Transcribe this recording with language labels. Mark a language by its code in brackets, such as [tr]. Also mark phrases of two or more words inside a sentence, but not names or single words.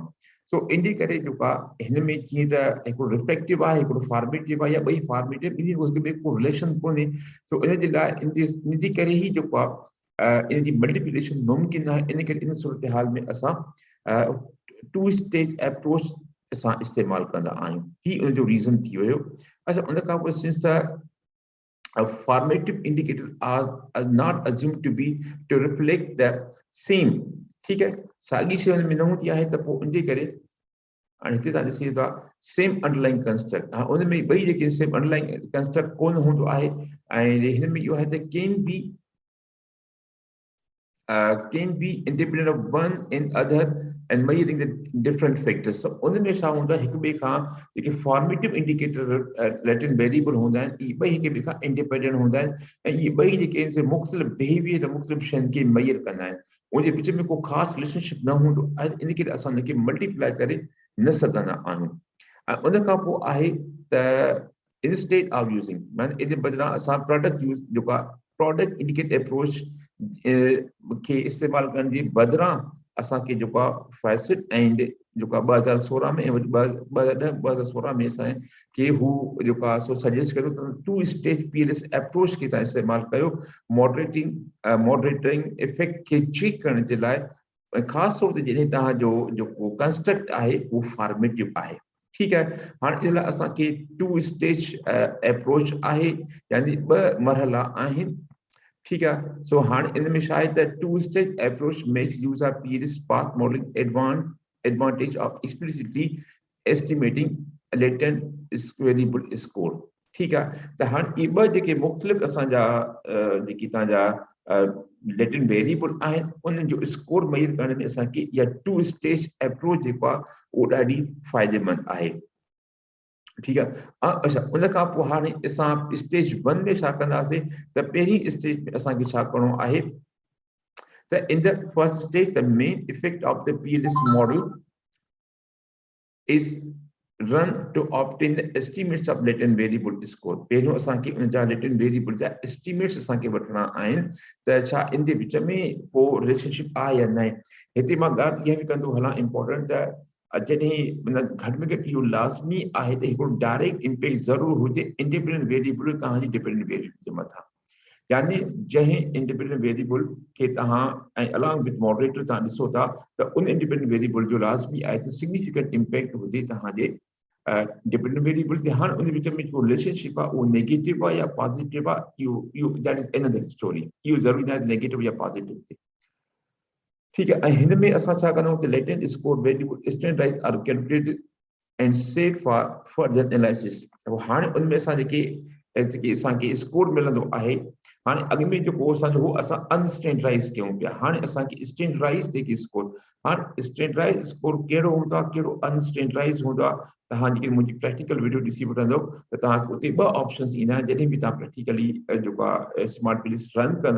[sd] सो इन जे करे जेको आहे हिन में जीअं त हिकिड़ो रिफ्लेक्टिव आहे, हिकिड़ो फॉर्मेटिव आहे या ॿई फॉर्मेटिव, ॿिन्ही हिक ॿिए को रिलेशन कोन्हे। सो इन जे लाइ इन जे करे ई जेको आहे इन जी मल्टीप्लिकेशन मुमकिन आहे। इन करे इन सूरत हाल में असां [en] two stage approach [sd] असां इस्तेमालु कंदा आहियूं। ही उनजो रीज़न थी वियो। अच्छा उन खां पोइ सिंस त [en] formative indicators are not assumed to be to reflect the same, [hi] ठीक है, [sd] साॻी शइ में न हूंदी आहे त पोइ उनजे करे हाणे हिते तव्हां ॾिसी था [en] same underlying construct, [sd] हा उन में ॿई जेके [en] same underlying construct [sd] कोन हूंदो आहे। ऐं हिन में इहो आहे त [en] can be can be independent of one and other and measuring the different factors. [sd] So उनमें छा हूंदा हिक ॿिए खां जेके [en] formative indicator latent variable [sd] हूंदा आहिनि इहे ॿई हिक ॿिए खां इंडिपेंडेंट हूंदा आहिनि ऐं इहे ॿई जेके आहिनि से मुख़्तलिफ़ बिहेवियर मुख़्तलिफ़ शयुनि खे मेजर कंदा आहिनि उनजे विच में को ख़ासि रिलेशनशिप न हूंदो आहे इन करे असां उनखे मल्टीप्लाई करे न सघंदा आहियूं ऐं उन खां पोइ आहे त [en] instead of using man [sd] इन बदिरां असां प्रोडक्ट यूज़ जेको आहे [en] product indicator approach [sd] खे इस्तेमालु करण जे बदिरां असांखे जेको आहे फैसिट एंड जेको आहे 2016 में ऐं वरी 2016 में असांखे हू जेको आहे सो सजेस्ट कयो त [en] two stage PLS approach [sd] खे तव्हां इस्तेमालु कयो [en] moderating effect [sd] खे चेक करण जे लाइ ख़ासि तौर ते जॾहिं तव्हांजो जेको कंस्ट्रक्ट आहे उहो फॉर्मेटिव आहे [hi] ठीक है [sd] हाणे इन लाइ असांखे [en] two stage approach [sd] आहे यानी ॿ मरहला आहिनि [hi] ठीक है [sd] सो हाणे इन में शायद [en] the two stage approach makes use of PLS path modeling advantage of explicitly estimating latent variable score [hi] ठीक है [sd] त हाणे ई ॿ जेके मुख़्तलिफ़ असांजा जेकी तव्हांजा लेटेंट वेरिएबल आहिनि उन्हनि जो स्कोर मेजर करण में असांखे इहा [en] two stage approach [sd] जेको आहे उहो ॾाढी फ़ाइदेमंद आहे [hi] ठीक है [sd] अच्छा उन खां पोइ हाणे असां स्टेज 1 में छा कंदासीं त पहिरीं स्टेज में असांखे छा करिणो आहे त [en] in the first stage the main effect of the PLS model is run to obtain the estimates of latent variable score [sd] पहिरियों असांखे उन जा [en] latent variable [sd] जा estimates असांखे वठणा आहिनि त छा इन जे विच में को रिलेशनशिप आहे या न हिते मां ॻाल्हि इहा बि कंदो हलां इम्पोर्टेंट त जॾहिं घटि में घटि इहो लाज़मी आहे त हिकिड़ो [en] direct impact [sd] ज़रूरु हुजे [en] independent variable [sd] तव्हांजी [en] dependent variable [sd] जे मथां यानी जंहिं [en] independent variable [sd] खे तव्हां ऐं [en] along with moderator [sd] तव्हां ॾिसो था त उन [en] independent variable [sd] जो लाज़मी आहे त [en] significant impact [sd] हुजे तव्हांजे [en] dependent variable [sd] ते हाणे उन विच में जो रिलेशनशिप आहे उहो नेगेटिव आहे या पॉजिटिव आहे इहो [en] that is another story [sd] इहो ज़रूरी न आहे नेगेटिव या पॉजिटिव [hi] ठीक है [sd] हिन में असां छा कंदा आहियूं त [en] latent score variable standardized are calculated and saved for further analysis [sd] हाणे उन में असां जेके असांखे स्कोर मिलंदो आहे हाणे अॻु में जेको असांजो हो असां अनस्टैंडर्डाइज कयूं पिया हाणे असांखे स्टैंडर्डाइज जेके स्कोर हाणे [en] standardized score [sd] कहिड़ो हूंदो आहे कहिड़ो अनस्टैंडर्डाइज हूंदो आहे तव्हां जेकी मुंहिंजी [en] practical video [sd] ॾिसी वठंदव त तव्हांखे उते ॿ ऑप्शन्स ईंदा आहिनि जॾहिं बि तव्हां प्रैक्टिकली जेको आहे स्मार्ट पीएलएस रन कंदा